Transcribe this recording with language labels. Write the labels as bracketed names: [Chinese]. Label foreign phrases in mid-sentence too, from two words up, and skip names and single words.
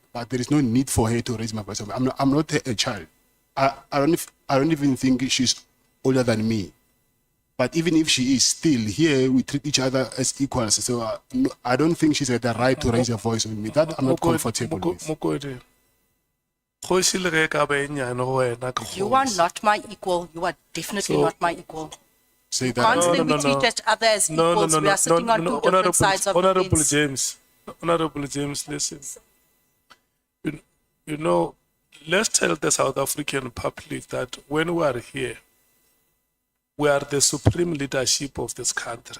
[English] But there is no need for her to raise my voice. I'm not a child. I don't even think she's older than me. But even if she is still here, we treat each other as equals. So I don't think she's got the right to raise her voice on me. That I'm not comfortable with. [Northern Sotho] Mokodi, kgoši le ge e ka ba e nyane go wena ke [English] You are kgoši. not my equal. You are definitely So- not my equal. Say that. Constantly we treat each other as equals. We are sitting on two different sides of the Honourable fence. James, Honourable James, listen. You know, let's tell the South African public that when we are here, we are the supreme leadership of this country.